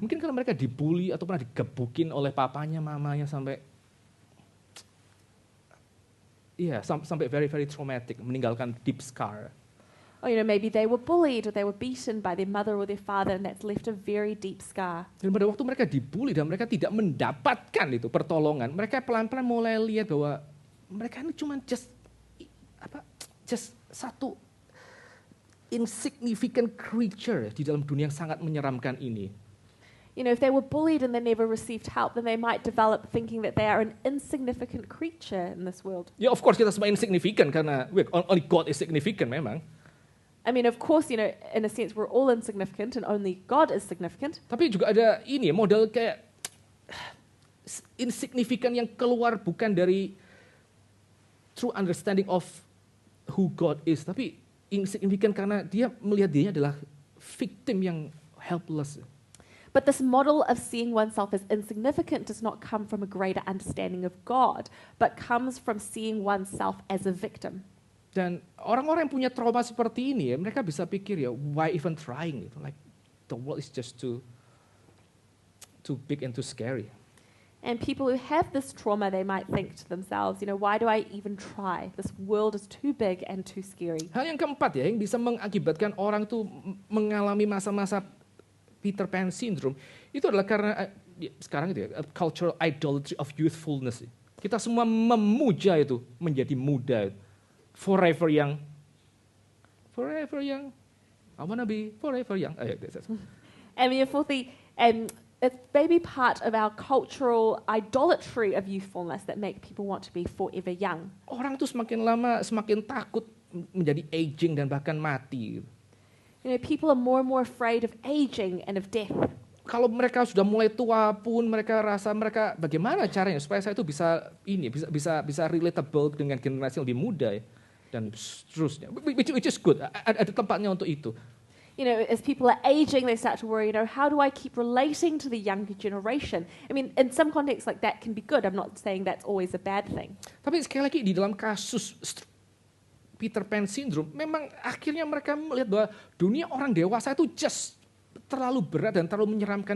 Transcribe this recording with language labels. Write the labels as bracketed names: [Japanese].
[Indonesian] Mungkin kalau mereka dibully atau pernah digebukin oleh papanya, mamanya sampai [English] very very traumatic, [Indonesian] meninggalkan [English] deep scar. Or you know, maybe they were bullied or they were beaten by their mother or their father, and that's left a very deep scar. [Indonesian] Dan pada waktu mereka dibully dan mereka tidak mendapatkan itu pertolongan, mereka pelan-pelan mulai lihat bahwa mereka ini cuma just satu [English] insignificant creature [Indonesian] di dalam dunia yang sangat menyeramkan ini. [English] You know, if they were bullied and they never received help, then they might develop thinking that they are an insignificant creature in this world. [Indonesian] Ya [English] of course [Indonesian] kita semua insignificant karena [English] only God is significant [Indonesian] memang. [English] I mean, of course, you know, in a sense, we're all insignificant and only God is significant. [Indonesian] Tapi juga ada ini model kayak insignificant yang keluar bukan dari [English] true understanding of who God is, [Indonesian] tapi insignificant karena dia melihat dirinya adalah victim yang helpless. [English] But this model of seeing oneself as insignificant does not come from a greater understanding of God, but comes from seeing oneself as a victim. [Indonesian] Dan orang-orang yang punya trauma seperti ini, mereka bisa pikir ya, [English] why even trying? Like the world is just too big and too scary. And people who have this trauma, they might think to themselves, you know, why do I even try? This world is too big and too scary. [Indonesian] Hal yang keempat ya, yang bisa mengakibatkan orang tuh mengalami masa-masa Peter Pan syndrome, itu adalah karena sekarang itu ya, [English] cultural idolatry of youthfulness. [Indonesian] Kita semua memuja itu menjadi muda. [English] Forever young. Forever young. I wanna be forever young. And then fourthly, it's maybe part of our cultural idolatry of youthfulness that make people want to be forever young. [Indonesian] Orang tuh semakin lama semakin takut menjadi aging dan bahkan mati. [English] You know, people are more and more afraid of aging and of death. [Indonesian] Kalau mereka sudah mulai tua pun mereka rasa bagaimana caranya supaya saya itu bisa relatable dengan generasi yang lebih muda ya, dan seterusnya. [English] Which is good. [Indonesian] Ada tempatnya untuk itu. [English] You know, as people are aging, they start to worry, you know, how do I keep relating to the younger generation? I mean, in some contexts like that can be good. I'm not saying that's always a bad thing. [Indonesian] Tapi sekali lagi di dalam kasus Peter Pan syndrome, memang akhirnya mereka melihat bahwa dunia orang dewasa itu just terlalu berat dan terlalu menyeramkan.